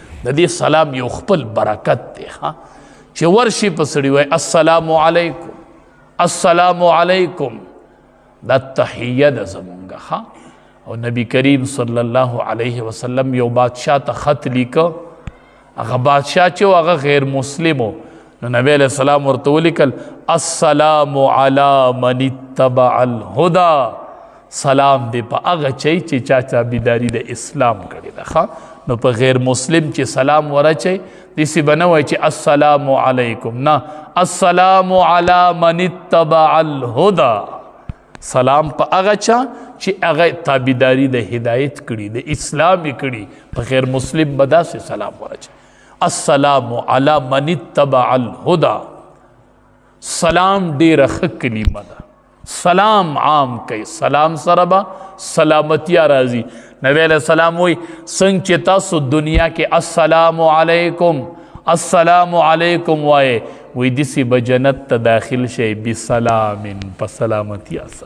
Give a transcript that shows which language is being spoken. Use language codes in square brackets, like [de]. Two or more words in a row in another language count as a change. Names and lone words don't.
[ps] د دې سلام یو خپل برکت دی ښه، چې ورشي په سړي وایي [ar] السلام علیکم، السلام علیکم، [ps] دا تحیه ده زمونږ ښه. او نبی کریم [ar] صلی الله علیه وسلم [ps] یو بادشاه ته خط لیکه، هغه بادشاه چې و هغه غیر مسلم و. نو نبی [ar] علیہ السلام [ps] ورته ولیکل [ar] السلام علی من اتبع الهدى، [ps] سلام دی په هغه چی چې چا تابعداري د اسلام کړې ده ښه. نو په غیر مسلم چې سلام ورچی داسې به نه وایي چې [ar] السلام علیکم، [ps] نه، [ar] السلام علی من اتبع الهدى. [ps] سلام په هغه چا چې هغه تابعداري د هدایت کړي، د اسلام یې کړي. په غیر مسلم به داسې سلام ورچی [ar] السلام علی من اتبع الهدى. [ps] سلام ډیره ښه کلمه ده. سلام عام کوي، سلام سره به سلامتیا راځي. نبی [ar] علیہ السلام [ps] وی څنګه چې تاسو دنیا کې [ar] السلام علیکم السلام علیکم [ps] وایي، وی دسی به جنت ته داخل شئ بسلام، په سلامتیا سره.